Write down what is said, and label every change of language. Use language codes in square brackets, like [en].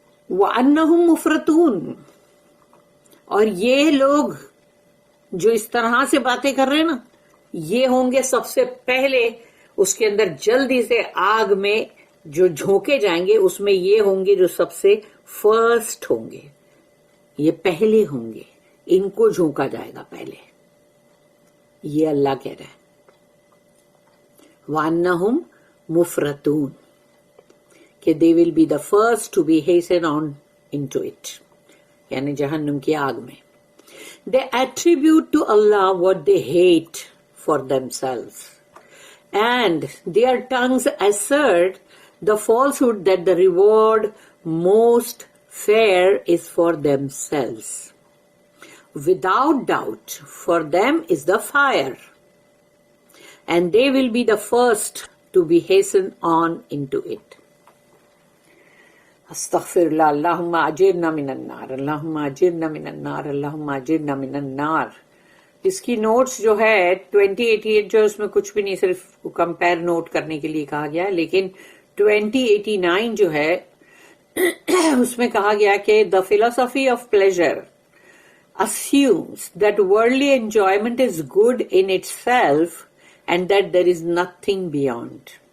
[ar] وَأَنَّهُمْ مُفْرَطُونَ، [ur] اور یہ لوگ جو اس طرح سے باتیں کر رہے ہیں نا، یہ ہوں گے سب سے پہلے اس کے اندر جلدی سے آگ میں جو جھونکے جائیں گے، اس میں یہ ہوں گے جو سب سے فرسٹ ہوں گے، یہ پہلے ہوں گے، ان کو جھونکا جائے گا پہلے. یہ اللہ کہہ رہا ہے [ar] وَأَنَّهُمْ مُفْرَطُونَ، [ur] کہ [en] they will be the first to be hastened on into it، [ur] یعنی جہنم کی آگ میں. [en] They attribute to Allah what they hate for themselves, and their tongues assert the falsehood that the reward most fair is for themselves. Without doubt, for them is the fire, and they will be the first to be hastened on into it. [ar] استغفر اللہ، اللہم اجرنا من النار، اللہم اجرنا من النار، اللہم اجرنا من النار. [ur] اس کی نوٹس جو ہے 2088 جو اس میں کچھ بھی نہیں، صرف کمپیر نوٹ کرنے کے لیے کہا گیا ہے، لیکن 2089 جو ہے اس میں کہا گیا کہ [en] the philosophy of pleasure assumes that worldly enjoyment is good in itself and that there is nothing beyond.